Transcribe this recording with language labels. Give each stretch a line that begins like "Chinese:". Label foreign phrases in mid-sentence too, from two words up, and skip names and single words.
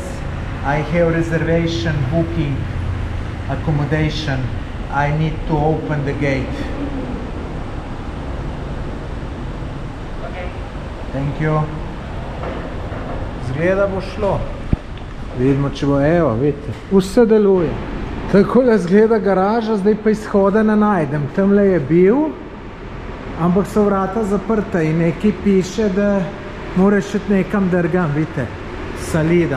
English: I have reservation booking accommodation. I need to open the gate. Okay. Thank you.
Slovenian: Zgleda bo šlo. Vidimo, če bo, evo, vidite. Vse deluje. Takole zgleda garaža, zdaj pa izhoda ne najdem. Tamle je bil, ampak so vrata zaprta in nekaj piše, da moraš šet nekam drgam, vidite, salida.